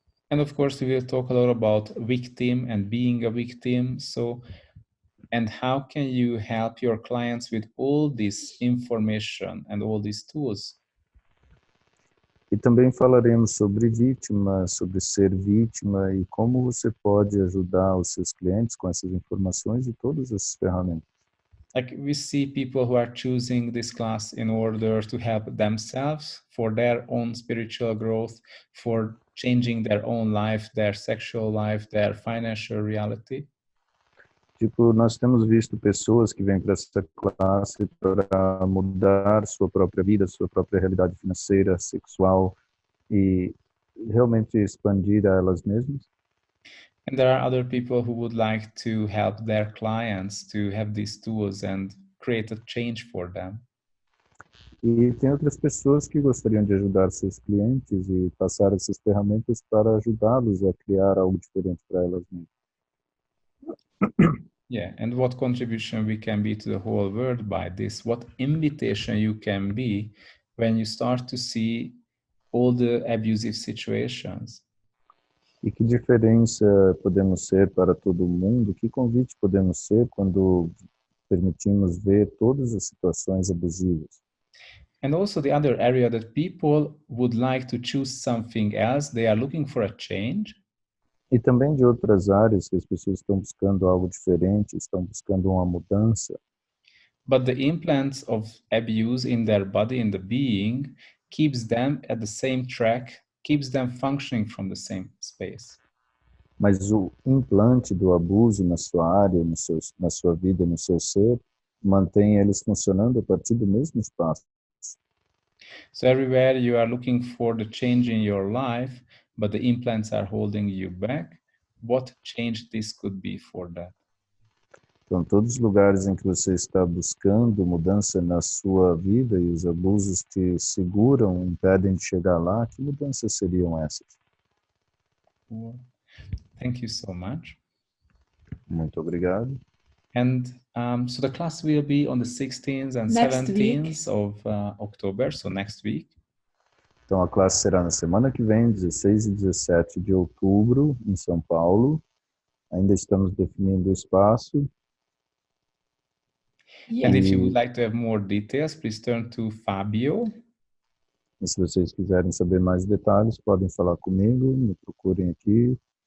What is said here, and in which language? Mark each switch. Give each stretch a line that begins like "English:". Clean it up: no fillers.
English: And of course, we will talk a lot about victim and being a victim. So, and how can you help your clients with all this information and all these tools?
Portuguese: E também falaremos sobre vítima, sobre ser vítima e como você pode ajudar os seus clientes com essas informações e todas essas ferramentas.
English: Like we see people who are choosing this class in order to help themselves for their own spiritual growth, for changing their own life, their sexual life, their financial reality.
Portuguese: Tipo, nós temos visto pessoas que vêm para essa classe para mudar sua própria vida, sua própria realidade financeira, sexual e realmente expandir a elas mesmas.
English: And there are other people who would like to help their clients to have these tools and create a change for them.
Portuguese: E tem outras pessoas que gostariam de ajudar seus clientes e passar essas ferramentas para ajudá-los a criar algo diferente para elas mesmas.
English: Yeah, and what contribution we can be to the whole world by this, what invitation you can be when you start to see all the abusive situations.
Portuguese: E que diferença podemos ser para todo mundo? Que convite podemos ser quando permitimos ver todas as situações abusivas?
English: And also the other area that people would like to choose something else, they are looking for a change.
Portuguese: E também de outras áreas que as pessoas estão buscando algo diferente, estão buscando uma mudança.
English: But the implants of abuse in their body, in the being, keeps them at the same track, keeps them functioning from the same space.
Portuguese: Mas o implante do abuso na sua área, na sua vida, no seu ser, mantém eles funcionando a partir do mesmo espaço.
English: So everywhere you are looking for the change in your life, but the implants are holding you back, what change this could be for that?
Portuguese: Então, todos os lugares em que você está buscando mudança na sua vida e os abusos te seguram, impedem de chegar lá, que mudanças seriam essas?
English: Well, thank you so much.
Portuguese: Muito obrigado.
English: And so the class will be on the 16th and Next 17th of October, so next week.
Portuguese: Então, a classe será na semana que vem, 16 e 17 de outubro, em São Paulo. Ainda estamos definindo o espaço.
English: Yeah. And if you would like to have more details, please turn to Fabio.
Portuguese: E se vocês quiserem saber mais detalhes, podem falar comigo, me procurem aqui.